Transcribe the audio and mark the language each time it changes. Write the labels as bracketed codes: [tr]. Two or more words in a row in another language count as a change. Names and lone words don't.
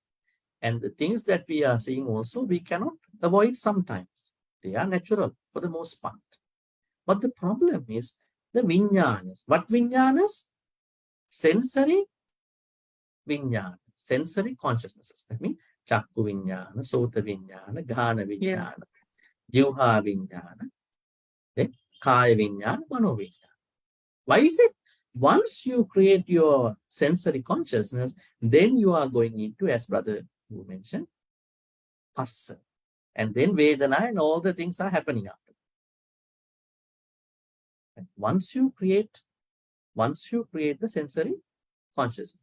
[en] And the things that we are seeing also, we cannot avoid sometimes. They are natural for the most part. But the problem is the vinyanas. What vinyanas? Sensory vinyana, sensory consciousnesses. That means [pi] chakku vinyana, sota vinyana, ghana vinyana, jivha vinyana, then kaya vinyana, mano vinyana. [en] Why is it? Once you create your sensory consciousness, then you are going into, as brother who mentioned, phassa. And then vedana and all the things are happening after. And once you create the sensory consciousness.